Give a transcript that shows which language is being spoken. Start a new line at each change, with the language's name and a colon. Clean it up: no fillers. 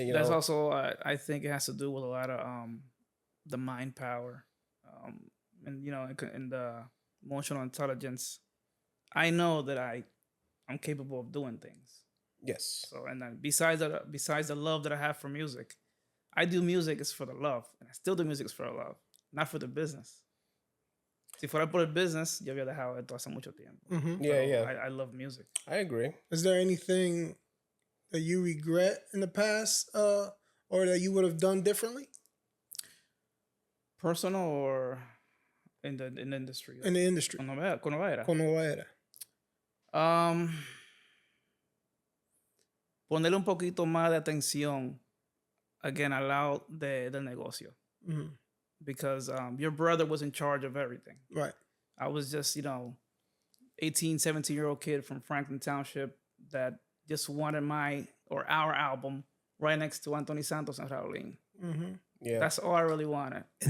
English: And, that's also, I think it has to do with a lot of the mind power, and and the emotional intelligence. I know that I'm capable of doing things. Yes. So, and then besides the love that I have for music, I do music is for the love, and I still do music is for the love, not for the business.
Spanish: Si fuera por el business, yo había dejado esto hace mucho tiempo.
English: Mm-hmm. Yeah. I love music. I agree. Is there anything that you regret in the past, or that you would have done differently? Personal or in the industry? In the industry.
Spanish: Con Nueva Era. Ponerle un poquito más de atención, again, al lado del negocio.
English: Mm-hmm. Because your brother was in charge of everything. Right. I was just, 18, 17-year-old kid from Franklin Township that just wanted our album right next to Anthony Santos and Raulín. Mm-hmm. Yeah. That's all I really wanted.